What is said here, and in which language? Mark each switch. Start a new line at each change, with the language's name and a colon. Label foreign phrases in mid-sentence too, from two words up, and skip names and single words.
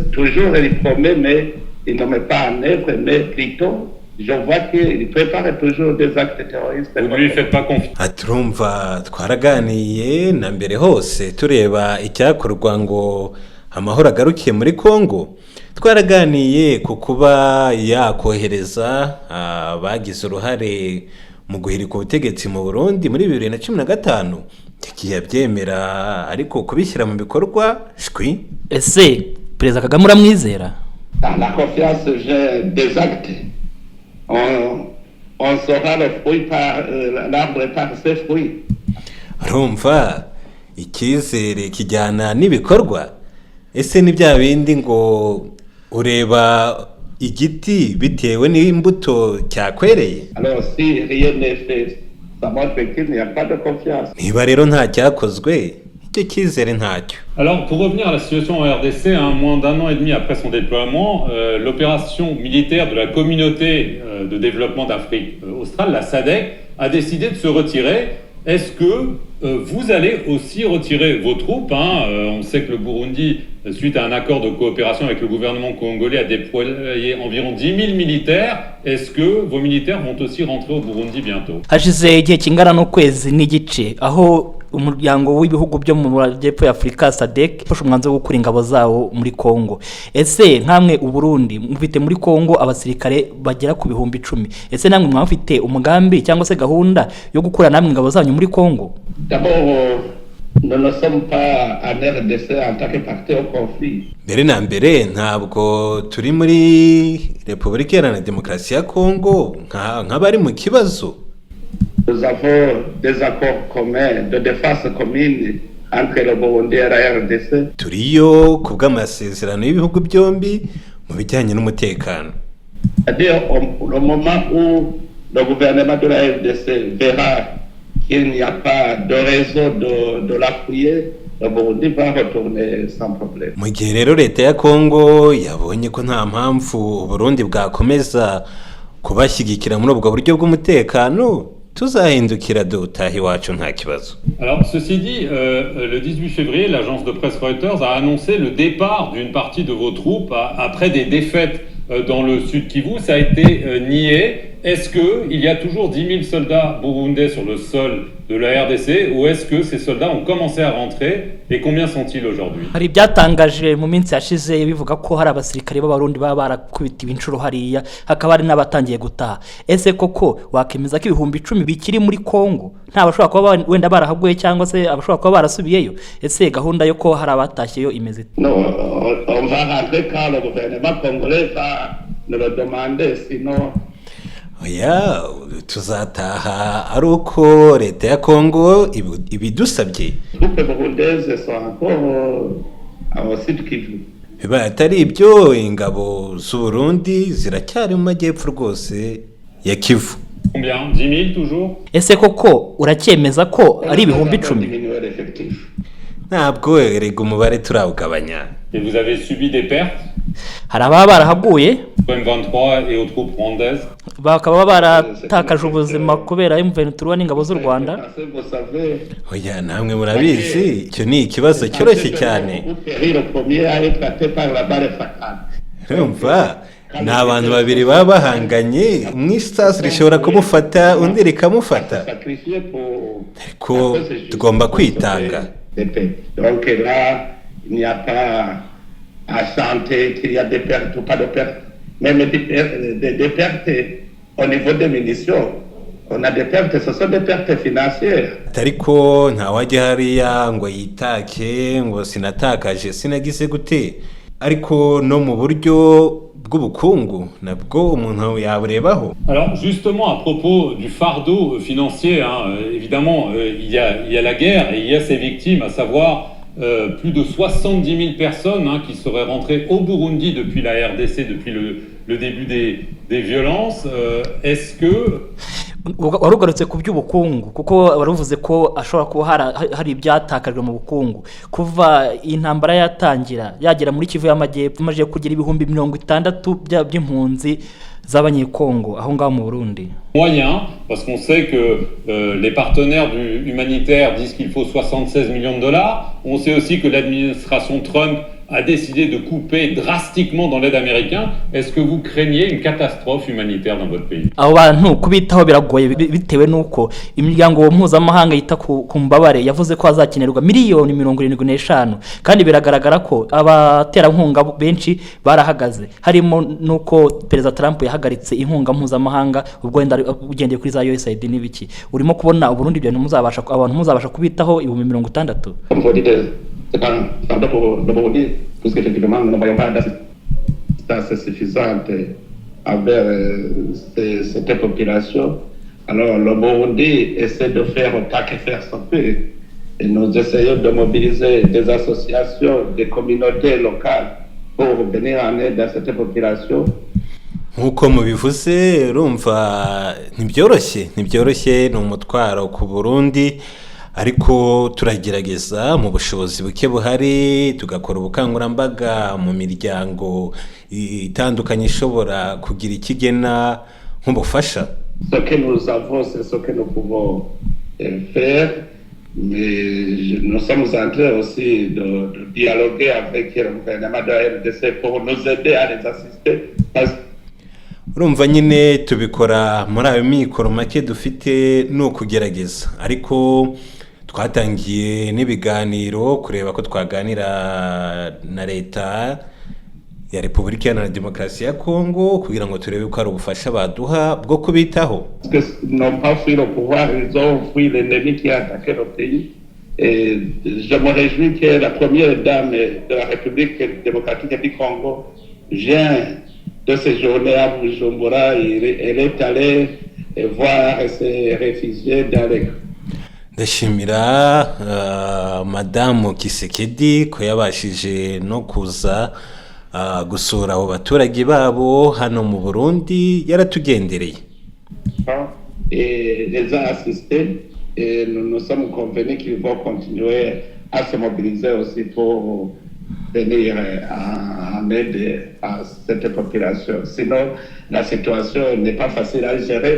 French: Toujours il promet, mais il ne met pas en œuvre, mais plutôt je vois qu'il prépare toujours des actes terroristes. Vous ne lui faites pas confiance?
Kinyarwanda: Aturumva twaraganiye na mbere hose tureba icyakorwa ngo amahoro agarukiye muri Kongo. Twaraganiye ku kuba yakohereza bagize uruhare mu guhirika ubutegetsi mu Burundi muri 2015 yagiye byemera ariko kubishyira mu bikorwa shwi. Ese Perezida Kagame uramwizera?
French: La confiance, j'ai des actes. On saura le fruit par l'arbre par ses fruits.
Kinyarwanda: Rumva icyizere kijyana n'ibikorwa. Ese ni bya bindi ngo ureba igiti bitewe n'imbuto cyakwereye?
French: Alors si rien n'est fait, ça montre qu'il n'y a pas de confiance.
Kinyarwanda: Niba rero nta cyakozwe icyo cyizere ntacyo.
French: Alors pour revenir à la situation en RDC, moins d'un an et demi après son déploiement, l'opération militaire de la communauté de développement d'Afrique australe, la SADC, a décidé de se retirer. Est-ce que vous allez aussi retirer vos troupes? On sait que le Burundi, suite à un accord de coopération avec le gouvernement congolais, a déployé environ 10 000 militaires. Est-ce que vos militaires vont aussi rentrer au Burundi bientôt?
Kinyarwanda: Hashize igihe kingana n'ukwezi n'igice aho umuryango w'ibihugu byo mu majyepfo ya Afurika SADC ufashe umwanzuro wo gukura ingabo zawo muri Kongo. Ese nkamwe u Burundi mufite muri Kongo abasirikare bagera ku 10,000. Ese namwe mwafite umugambi cyangwa se gahunda yo gukura namwe ingabo zanyu muri Kongo?
French: D'abord, nous ne sommes pas en RDC en tant que partie au conflit.
Kinyarwanda: Mbere na mbere ntabwo turi muri Repubulika Iharanira Demokarasi ya Kongo nk'abari mu kibazo.
French: Nous avons des accords communs de défense commune entre le Burundi et la RDC.
Kinyarwanda: turiyo ku bw'amasezerano y'ibihugu byombi mu bijyanye n'umutekano.
French: C'est-à-dire au moment où le gouvernement de la RDC verra qu'il n'y a pas de raison de l'appuyer, le Burundi va retourner sans problème.
Kinyarwanda: Mu gihe rero leta ya Kongo yabonye ko nta mpamvu Burundi bwakomeza kubashyigikira muri ubwo buryo bw'umutekano, tuzahindukira dutaha iwacu nta kibazo.
French: Alors, ceci dit, le 18 février, l'agence de presse Reuters a annoncé le départ d'une partie de vos troupes après des défaites dans le sud Kivu. Ça a été nié. Est-ce qu'il y a toujours 10 000 soldats burundais sur le sol de la RDC ou est-ce que ces soldats ont commencé à rentrer et combien sont-ils aujourd'hui?
Kinyarwanda: hari ibyatangaje mu minsi yashize bivuga ko hari abasirikare b'abarundi baba barakubitiwe inshuro hariya, hakaba hari n'abatangiye gutaha. Ese koko wakemeza ko ibihumbi 10 bikiri muri Kongo nta bashobora kuba wenda barahaguye cyangwa se abashobora kuba barasubiyeyo? Ese gahunda yo ko hari abatashyeyo imeze?
French: Non, on va rentrer quand le gouvernement congolais va nous le demander, sinon.
Kinyarwanda: Oya, tuzataha ari uko leta ya Kongo ibidusabye.
French: Les Burundaises sont encore au sud Kivu.
Kinyarwanda: Biba atari ibyo, ingabo z'u Burundi ziracyari mu majyepfo rwose ya Kivu.
French: Combien? 10 000 toujours?
Kinyarwanda: Ese koko uracyemeza ko ari ibihumbi 10? Ntabwo erega umubare turawugabanya.
French: Et vous avez subi des pertes?
Kinyarwanda: Hari ababa barahaguye
French: M23 et aux troupes rwandaises?
Kinyarwanda: bakaba baratakaje ubuzima kubera M23 n'ingabo z'u Rwanda. Oya, namwe murabizi icyo ni ikibazo cyoroshye cyane. Urumva ni abantu babiri baba bahanganye, umwisasi rishobora kumufata undi rikamufata, ariko tugomba kwitanga.
French: Donc là, il n'y a pas à chanter qu'il y a des pertes ou pas de pertes. Même des pertes au niveau des munitions. On a des pertes, ce sont des pertes financières.
Kinyarwanda: Ariko nta wajya hariya ngo yitake ngo sinatakaje sinagize gute, ariko no mu buryo bw'ubukungu nabwo umuntu yaburebaho.
French: Alors justement, à propos du fardeau financier, évidemment, il y a la guerre et il y a ses victimes, à savoir plus de 70 000 personnes qui seraient rentrées au Burundi depuis la RDC, depuis le début des violences. Est-ce que...
Kinyarwanda: warugarutse ku by'ubukungu kuko waruvuze ko ashobora kuba hari ibyatakajwe mu bukungu kuva intambara yatangira yagera muri Kivu y'Amajyepfo, maje kugira ibihumbi 60 by'impunzi z'abanyekongo aho ngaho mu Burundi.
French: Moyen, parce qu'on sait que les partenaires humanitaires disent qu'il faut 76 millions de dollars. On sait aussi que l'administration Trump a décidé de couper drastiquement dans l'aide américaine. Est-ce que vous craignez une catastrophe humanitaire dans votre pays?
Kinyarwanda: Abo bantu kubitaho biragoye bitewe nuko imiryango mpuzamahanga yita ku mbabare yavuze ko hazakenerwa miliyoni 75 kandi biragaragara ko abaterankunga benshi barahagaze, harimo nuko Perezida Trump yahagaritse inkunga mpuzamahanga ubwo wenda ugendeye kuri za USAID n'ibiki. Urimo kubona Burundi ibyo abantu muzabasha kubitaho 60?
French: C'est pas pour le Burundi, parce qu'effectivement, nous n'avons pas d'assistance suffisante envers cette population. Alors, le Burundi essaie de faire autant que faire se peut. Et nous essayons de mobiliser des associations, des communautés locales pour venir en aide à cette population.
Kinyarwanda: Nkuko mubivuze urumva ntibyoroshye ni umutwaro ku Burundi, ariko turagerageza mu bushobozi buke buhari tugakora ubukangurambaga mu miryango itandukanye ishobora kugira ikigena nk'ubufasha.
French: Ce que nous avons, c'est ce que nous pouvons faire, mais nous sommes en train aussi de dialoguer avec le gouvernement de la RDC pour nous aider à les assister.
Kinyarwanda: Urumva nyine tubikora muri ayo mikoro make dufite no kugerageza, ariko twatangiye n'ibiganiro kureba ko twaganira na leta ya Repubulika Iharanira Demokarasi ya Kongo kugira ngo turebe ko ari ubufasha baduha bwo kubitaho.
French: Parce que n'ont pas fui le pouvoir, ils ont fui l'ennemi qui a attaqué le pays. Et je me réjouis que la première dame de la République démocratique du Congo vient de séjourner à Bujumbura. Elle est allée voir ces réfugiés dans les...
Kinyarwanda: ndashimira madamu Kisekedi ko yabashije no kuza gusura abo baturage babo hano mu Burundi yaratugendereye.
French: Les a assistés et nous sommes convenus qu'ils vont continuer à se mobiliser aussi pour venir en aide à cette population. Sinon, la situation n'est pas facile à gérer.